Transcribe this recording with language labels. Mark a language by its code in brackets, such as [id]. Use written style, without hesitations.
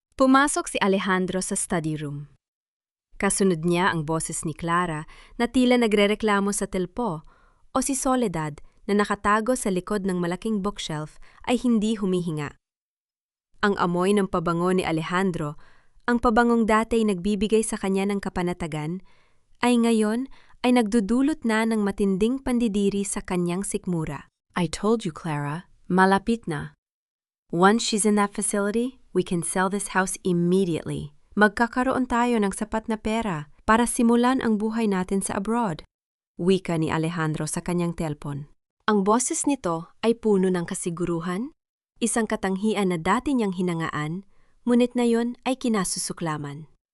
[tl] Pumasok si Alejandro sa study room. Kasunod niya ang boses ni Clara na tila nagrereklamo sa telpo, o si Soledad na nakatago sa likod ng malaking bookshelf ay hindi humihinga. Ang amoy ng pabango ni Alejandro, ang pabangong dati ay nagbibigay sa kanya ng kapanatagan, ay ngayon ay nagdudulot na ng matinding pandidiri sa kanyang sikmura. [en] I told you, Clara, [tl] malapit na. [en] Once she's in that facility, we can sell this house immediately. [tl] Magkakaroon tayo ng sapat na pera para simulan ang buhay natin sa abroad. Wika ni Alejandro sa kanyang telpon. Ang boses nito ay puno ng kasiguruhan, isang katanghian na dati niyang hinangaan, ngunit na yon ay kinasusuklaman.